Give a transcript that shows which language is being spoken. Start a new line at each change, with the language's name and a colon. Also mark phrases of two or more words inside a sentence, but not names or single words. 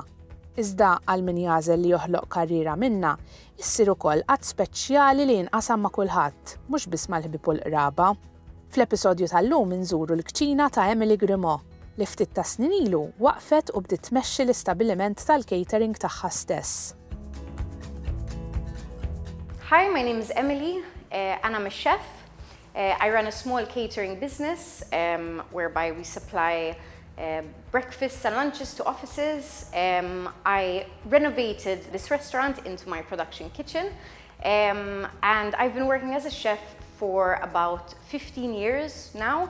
Maltese: Iżda għal min jażel li joħloq karriera minnha, issir ukoll qatt speċjali li jinqasam ma' kulħadd, mhux biss mal-ħbieb u l-qraba. Fl-episodju tal-lum nżuru l-kċejna ta' Emily Grimaud li ftit ta' snin ilu waqqfet u bdiet tmexxi l-istabbiliment tal-catering tagħha stess.
English: Hi, my name is Emily and I'm a chef. I run a small catering business whereby we supply breakfasts and lunches to offices. I renovated this restaurant into my production kitchen and I've been working as a chef for about 15 years now.